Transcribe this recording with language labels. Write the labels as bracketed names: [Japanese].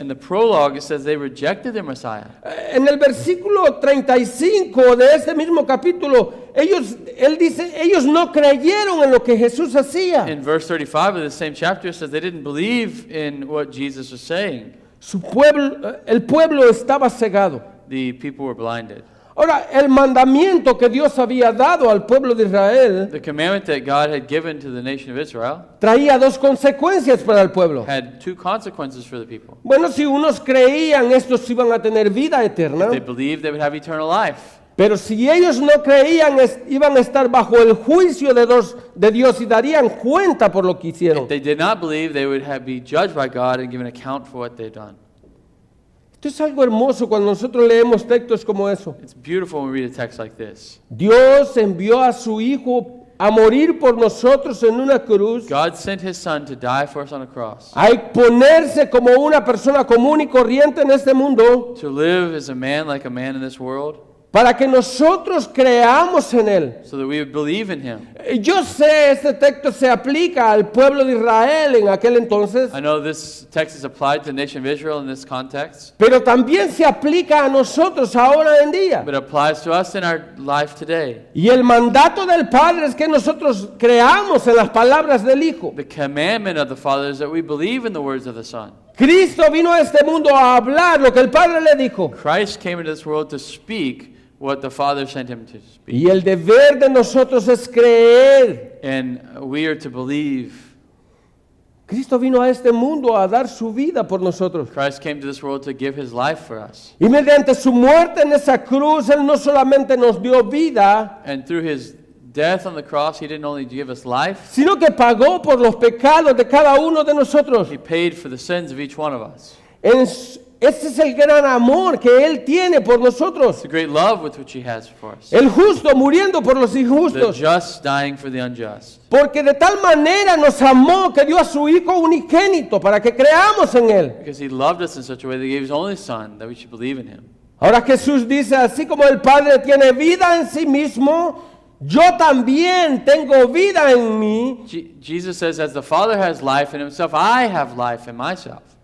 [English] In the prologue, it says they rejected their Messiah. [Spanish] En el versículo 35 de este mismo capítulo, él dice, ellos no creyeron en lo que Jesús hacía. [English] In verse 35 of the same chapter, it says they didn't believe in what Jesus was saying. [Spanish] El pueblo estaba cegado. [English] The people were blinded. [Spanish] Ahora, el mandamiento que Dios había dado al pueblo de Israel [English] The commandment that God had given to the nation of Israel [Spanish] traía dos consecuencias para el pueblo. [English] had two consequences for the people. [Spanish] Bueno, si unos creían, estos iban a tener vida eterna. [English] They believed they would have eternal life. [Spanish] Pero si ellos no creían, iban a estar bajo el juicio de Dios y darían cuenta por lo que hicieron. [English] If they did not believe, they would be judged by God and given account for what they'd done. [Spanish] Esto es algo hermoso cuando nosotros leemos textos como eso. [English] It's beautiful when we read a text like this. [Spanish] Dios envió a su Hijo a morir por nosotros en una cruz, [English] God sent his son to die for us on a cross, [Spanish] a ponerse como una persona común y corriente en este mundo, [English] to live as a man like a man in this world, [Spanish] para que nosotros creamos en Él. [English] so that we would believe in him. [Spanish] Yo sé, este texto se aplica al pueblo de Israel en aquel entonces, [English] I know this text is applied to the nation of Israel in this context, [Spanish] pero también se aplica a nosotros ahora en día. [English] but it applies to us in our life today. [Spanish] Y el mandato del Padre es que nosotros creamos en las palabras del Hijo. [English] The commandment of the Father is that we believe in the words of the Son. [Spanish] Cristo vino a este mundo a hablar lo que el Padre le dijo. [English] Christ came into this world to speak what the Father sent him to speak. [Spanish] Y el deber de nosotros es creer. [English] And we are to believe. [Spanish] Cristo vino a este mundo a dar su vida por nosotros. [English] Christ came to this world to give his life for us. [Spanish] Y mediante su muerte en esa cruz, Él no solamente nos dio vida, [English] And through his death on the cross, he didn't only give us life, [Spanish] sino que pagó por los pecados de cada uno de nosotros. [English] he paid for the sins of each one of us. [Spanish] Ese es el gran amor que Él tiene por nosotros. [English] It's the great love with which he has for us. [Spanish] El justo muriendo por los [English] The [Spanish] injustos. [English] just dying for the unjust. [Spanish] Porque de tal manera nos amó que dio a su Hijo unigénito para que creamos en Él. [English] Because he loved us in such a way that he gave his only Son, that we should believe in him. [Spanish] Ahora Jesús dice, así como el Padre tiene vida en sí mismo, yo también tengo vida en mí. [English] Jesus says, as the Father has life in himself, I have life in myself.